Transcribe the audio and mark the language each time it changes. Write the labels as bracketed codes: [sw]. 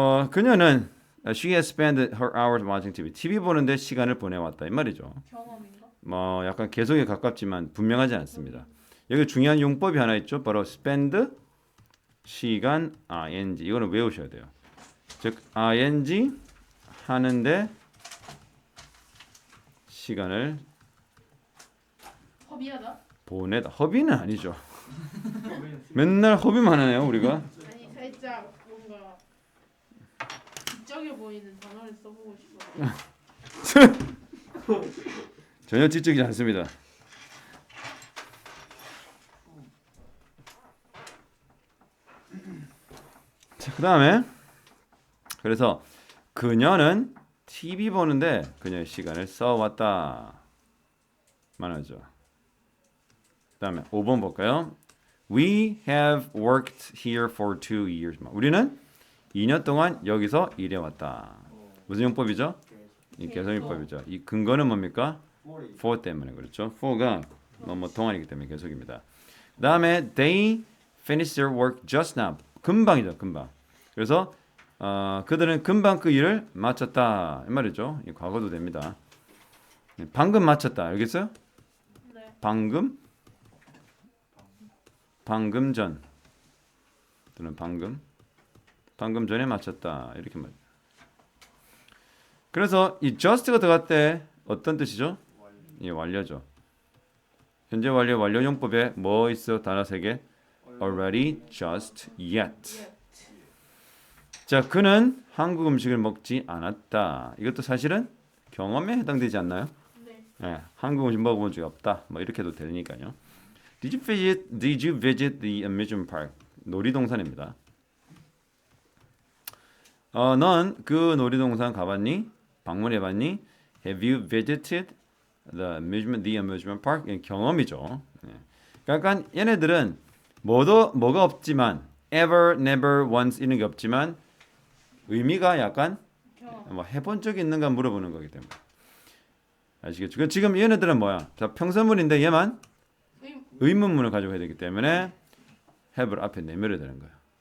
[ko] 그녀는 [en] she has spent her hours watching TV. [ko] TV 보는데 시간을 보내왔다 이 말이죠. 경험인가? 뭐 약간 계속에 가깝지만 분명하지 않습니다. 여기 중요한 용법이 하나 있죠. 바로 spend 시간 ing. 이거는 외우셔야 돼요. 즉 ing 하는데 시간을 허비하다? 보내다. 허비는 아니죠. 맨날 허비만 하네요 우리가. 아니 살짝 뭔가 지적해 보이는 단어를 써보고 싶어. 전혀 지적이지 않습니다. 자, 그다음에 그래서 그녀는 TV 보는데 그녀의 시간을 써왔다 말하죠. 그다음에 5번 볼까요? [en] We have worked here for 2 years. [ko] 우리는 2년 동안 여기서 일해왔다. 무슨 용법이죠? 이 계속용법이죠. 이 근거는 뭡니까? for 때문에 그렇죠. for가 뭐 동안이기 때문에 계속입니다. 그다음에 [en] they finished their work just now. [ko] 금방이죠, 금방. 그래서 그들은 금방 그 일을 마쳤다 이 말이죠. 이 과거도 됩니다. 방금 마쳤다. 알겠어요? 네. 방금 전 또는 방금 전에 마쳤다 이렇게 말. 그래서 이 just가 들어갈 때 어떤 뜻이죠? 이 완료죠. 현재 완료 용법에 뭐 있어? 단어 3개. already, just, yet. 자, 그는 한국 음식을 먹지 않았다. 이것도 사실은 경험에 해당되지 않나요? 네. 예, 한국 음식 먹어본 적이 없다. 뭐 이렇게 해도 되니까요. [en] Did you visit the amusement park? [ko] 놀이동산입니다. 넌 그 놀이동산 가봤니? 방문해봤니? [en] Have you visited the amusement park? [ko] 경험이죠. 예. 그러니까 얘네들은 뭐가 없지만 ever, never, once 이런 게 없지만 의미가 약간 경험. 뭐 해본 적이 있는가 물어보는 거기 때문에 아시겠죠? 지금 얘네들은 뭐야? 자, 평서문인데 얘만 의문문을 가지고 해야 되기 때문에 have를 앞에 내밀어야 되는 거예요.